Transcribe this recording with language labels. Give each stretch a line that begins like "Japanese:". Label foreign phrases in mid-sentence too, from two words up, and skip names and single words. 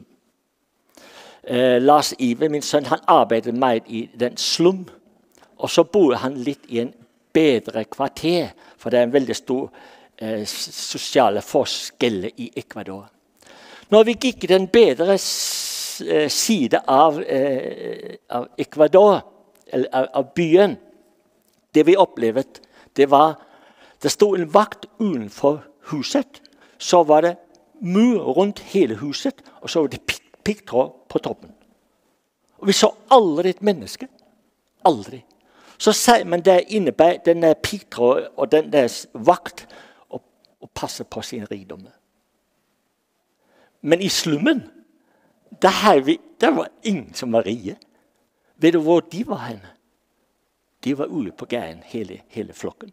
Danish: Lars Ive, min søn, han arbejdede meget i den slum. Og så boede han lidt i en bedre kvarter, for det er en veldig stor sociale forskelle i Ecuador. Når vi gik i den bedre side av Ecuador, eller av byen, det vi oplevede, det stod en vakt udenfor huset, så var det mur rundt hele huset, og så var det piggtråd på toppen.
Norwegian: Og vi så aldri et menneske. Aldri.
Danish: Så sad man der inde bag den der piggtråd og den der vakt og passe på sine rigdomme. Men i slummen, der var ingen som var rige. Ved du hvor de var henne? De var ude på gaden, hele flokken.